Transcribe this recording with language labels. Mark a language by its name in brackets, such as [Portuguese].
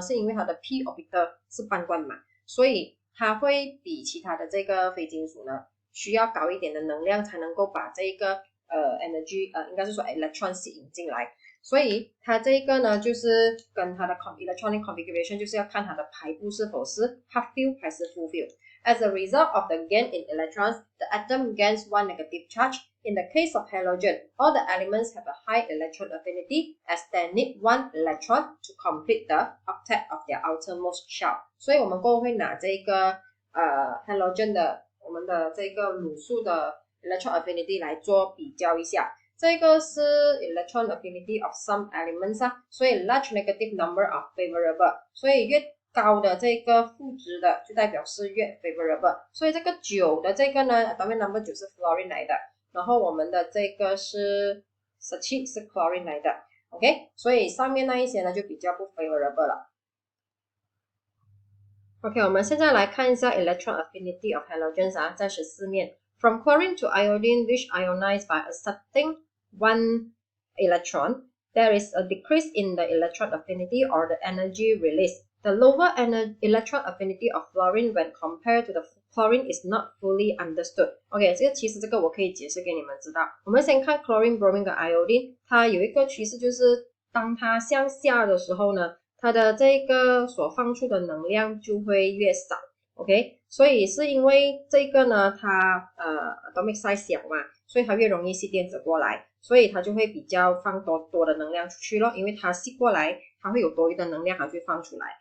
[Chinese] 是因为它的 p orbital 是半灌满，所以它会比其他的这个非金属呢需要高一点的能量才能够把这个energy应该是说 electron 吸引进来。所以它这个呢，就是跟它的 electronic configuration 就是要看它的排布是否是 half fill 还是 full fill. [English] As a result of the gain in electrons, the atom gains one negative charge. In the case of halogen, all the elements have a high electron affinity as they need one electron to complete the octet of their outermost shell. [Chinese] 所以我们过后会拿这个halogen 的我们的这个卤素的 electron affinity 来做比较一下。这个是 [English] electron affinity of some elements [Chinese] 啊，所以 [English] large negative number are favorable. [Chinese] 所以越高的这个负值的就代表是越 favorable. 所以这个9的这个呢 atomic number 9是 fluorine 来的。然后我们的这个是17是 chlorine 来的 ，OK， 所以上面那一些呢就比较不 favorable 了。 OK， 我们现在来看一下 [English] electron affinity of halogens [Chinese] 啊，在14面。 [English] From chlorine to iodine, which ionize by accepting one electron, there is a decrease in the electron affinity or the energy release. The lower electron affinity of fluorine when compared to the chlorine is not fully understood. [Chinese] OK， 其实这个我可以解释给你们知道。我们先看 chlorine, bromine 跟 iodine， 它有一个趋势就是当它向下的时候呢，它的这个所放出的能量就会越少。 OK， 所以是因为这个呢，它atomic size 小嘛，所以它越容易吸电子过来，所以它就会比较放多的能量出去咯，因为它吸过来，它会有多余的能量，它就会放出来。